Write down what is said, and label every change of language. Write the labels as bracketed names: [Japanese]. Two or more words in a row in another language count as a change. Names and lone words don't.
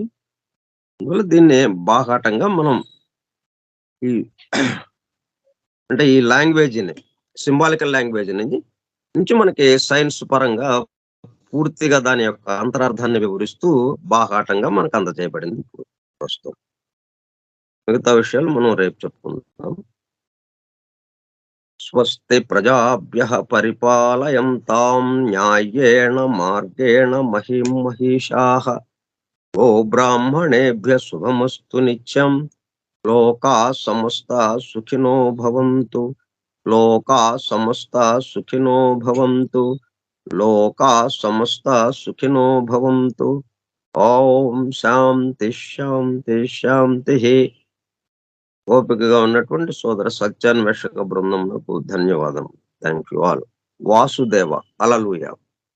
[Telugu] అందువల్ల దీన్ని బాహాటంగా మనం ఈ అంటే ఈ లాంగ్వేజ్‌ని [English] symbolical language [Telugu] అనేది నుంచి మనకి సైన్స్ పరంగా పూర్తిగా దాని యొక్క అంతరార్థాన్ని వివరిస్తూ బాహాటంగా మనకు అందజేయబడింది ఇప్పుడు ప్రస్తుతం. మిగతా విషయాలు మనం రేపు చెప్పుకుందాం. [Sanskrit] స్వస్తి ప్రజాభ్యః పరిపాలయంతాం న్యాయేణ మార్గేణ మహిం మహిషాః. గోబ్రాహ్మణేభ్యः శుభమస్తు నిత్యం. లోకాः సమస్తాः సుఖినో భవంతు. లోకాः సమస్తాः సుఖినో భవంతు. లోకాः సమస్తాः సుఖినో భవంతు. ఓం శాంతి శాంతి శాంతిః. [Telugu] ఓపికగా ఉన్నటువంటి సోదర సత్యాన్వేషక బృందమునకు ధన్యవాదం. [English] thank you all. వాసుదేవ. హల్లెలూయా.